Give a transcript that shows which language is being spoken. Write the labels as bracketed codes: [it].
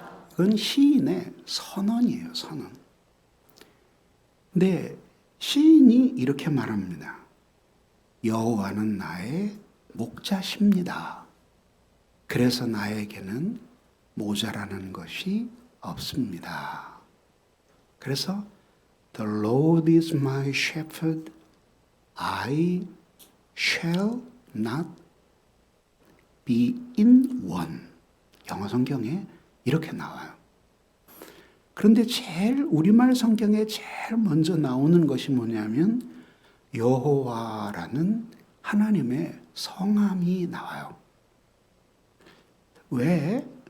[ko] 그건 시인의 선언이에요. 선언. 근데 시인이 이렇게 말합니다. 여호와는 나의 목자십니다. 그래서 나에게는 모자라는 것이 없습니다. 그래서 [en] The Lord is my shepherd, I shall not be in want. [ko] 영어 성경에 이렇게 나와요. 그런데 제일 우리말 성경에 제일 먼저 나오는 것이 뭐냐면 여호와라는 하나님의 성함이 나와요. 왜?